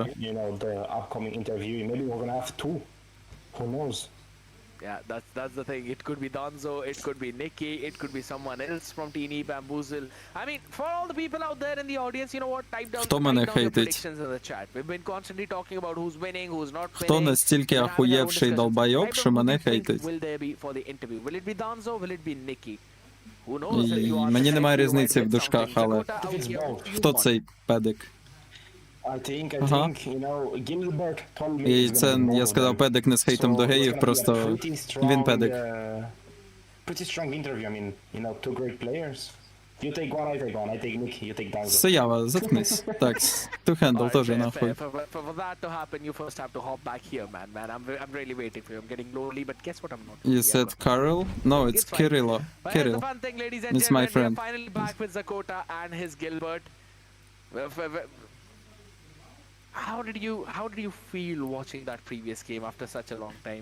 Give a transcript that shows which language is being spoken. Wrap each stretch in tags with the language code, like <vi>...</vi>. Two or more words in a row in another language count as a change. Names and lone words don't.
<en>You know, the upcoming interview. Maybe we're gonna have two. Who knows? Yeah, that's the thing. It could be Donzo, it could be Nikki, it could be someone else from Team E Bamboozle. I mean, for all the people out there in the audience, you know what? Type down your predictions in the chat. We've been constantly talking about who's winning, who's not winning.</en> <uk>Хто настільки охуєвший долбойоб, що мене хейтить?</uk> <en>Will there be for the interview? Will it be Donzo? Will it be Nikki? Who knows?</en> <uk>Мені немає різниці в дужках, але хто цей педик?</uk> <en>I think, you know, Gilbert told me.</en> <uk>І це, я сказав, педик не з хейтом до геїв, просто він педик.</uk> <en>Pretty strong interview, I mean, you know, two great players. You take one, I take one. I take Nick, you take Danzo.</en> <uk>Стоява, заткнись. Так,</uk> <ru>two-handle тоже нахуй.</ru> <en>For that to happen, you first have to hop back here, man. I'm really waiting for you. I'm getting lonely, but guess what? I'm not. You said Carl? No, it's Kirillo. Kirill. Fun thing, ladies and It's my friend. We're finally back with Zakota and his Gilbert. How did you feel watching that previous game after such a long time?</en>